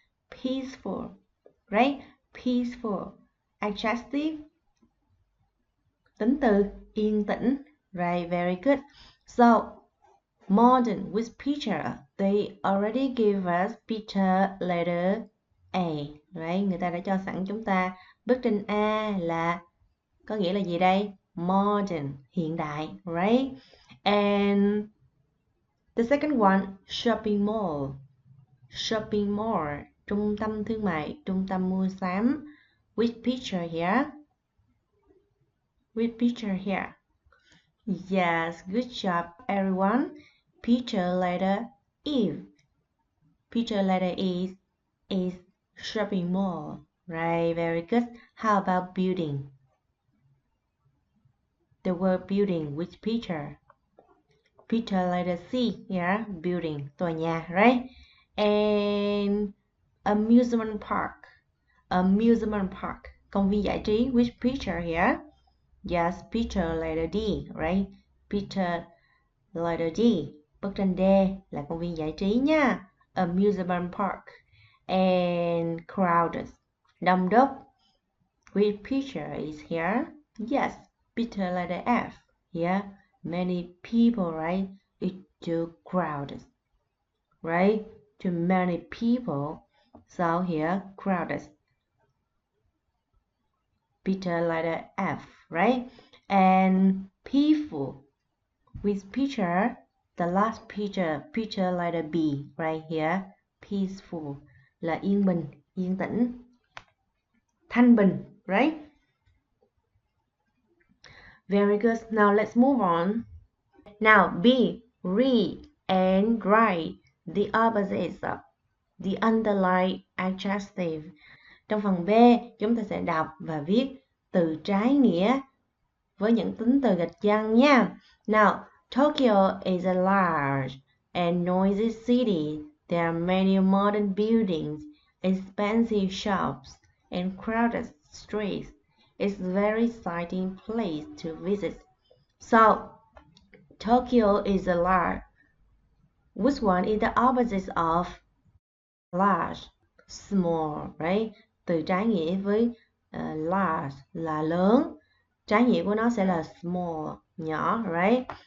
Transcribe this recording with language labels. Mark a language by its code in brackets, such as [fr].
[en] Peaceful, right? Peaceful. Adjective. [vi] Tính từ yên tĩnh. [en] Right, very good. So, modern with picture, they already gave us picture letter A, right? [vi] Người ta đã cho sẵn chúng ta bức tranh A là có nghĩa là gì đây? [en] Modern, [vi] hiện đại, [en] right? And the second one, shopping mall. [vi] Shopping mall, trung tâm thương mại, trung tâm mua sắm. [en] Which picture here? Which picture here? Yes, good job, everyone. Picture letter E. Picture letter is shopping mall. Right, very good. How about building? The word building, which picture? Picture letter C, yeah, building, [vi] tòa nhà, [en] right? And amusement park. Amusement park, [vi] công viên giải trí, [en] which picture here? Yes, picture letter D, right? Picture letter D. [vi] Bức tranh D là công viên giải trí nha. [en] Amusement park. And crowded, [vi] đông đúc. [en] Which picture is here? Yes, picture letter F. Yeah, many people, right? It's too crowded, right? Too many people. So here, crowded. Peter letter F, right? And peaceful. With picture, the last picture letter B, right here. [vi] Peaceful là yên bình, yên tĩnh. Thanh bình, right? [en] Very good. Now let's move on. Now B, read and write the opposites of the underlined adjective. [vi] Trong phần B, chúng ta sẽ đọc và viết từ trái nghĩa với những tính từ gạch chân nha. [en] Now, Tokyo is a large and noisy city. There are many modern buildings, expensive shops, and crowded streets. It's a very exciting place to visit. So, Tokyo is a large. Which one is the opposite of large? Small, right? [vi] Từ trái nghĩa với large là lớn. Trái nghĩa của nó sẽ là small, nhỏ, right?